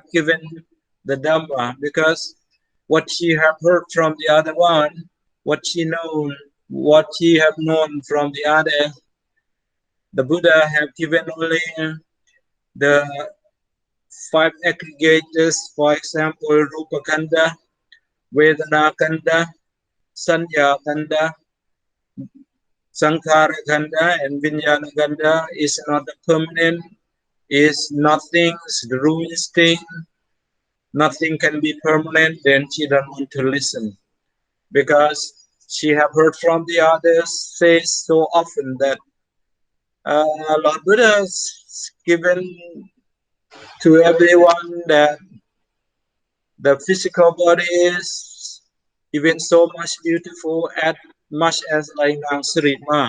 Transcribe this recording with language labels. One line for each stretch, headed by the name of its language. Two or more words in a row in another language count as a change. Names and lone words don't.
English: given the Dhamma, because what she have heard from the other one, what she have known from the other, the Buddha have given only the 5 aggregators, for example,
Pali: Rupa Kanda, Vedana Kanda, Sanya Kanda, Sankhara Kanda, and Vijnana Kanda
English: is not permanent, is nothing, the ruins thing, nothing can be permanent. Then she don't want to listen, because she have heard from the others say so often that Lord Buddha has given to everyone that the physical body is even so much beautiful as much as like Nang Srima.